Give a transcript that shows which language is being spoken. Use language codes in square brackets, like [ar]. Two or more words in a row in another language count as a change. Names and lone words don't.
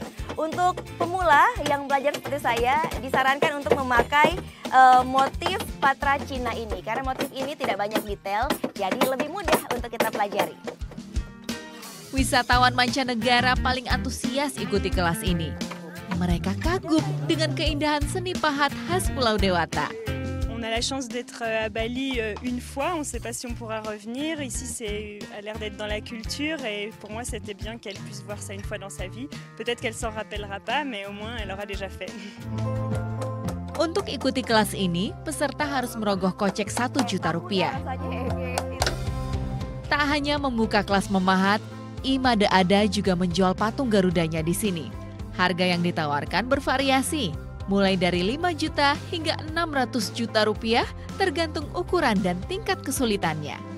[id] Untuk pemula yang belajar seperti saya, disarankan untuk memakai motif patra Cina ini. Karena motif ini tidak banyak detail, jadi lebih mudah untuk kita pelajari. Wisatawan mancanegara paling antusias ikuti kelas ini. Mereka kagum dengan keindahan seni pahat khas Pulau Dewata. [fr] On a la chance d'être à Bali une fois, on ne sait pas si on pourra revenir. Ici, c'est a l'air d'être dans la culture et pour moi, c'était bien qu'elle puisse voir ça une fois dans sa vie. Peut-être qu'elle s'en rappellera pas, mais au moins, elle aura déjà fait. [id] Untuk ikuti kelas ini, peserta harus merogoh kocek Rp1.000.000. Tak hanya membuka kelas memahat, Imade Ada juga menjual patung Garudanya di sini. Harga yang ditawarkan bervariasi, mulai dari 5 juta hingga 600 juta rupiah tergantung ukuran dan tingkat kesulitannya.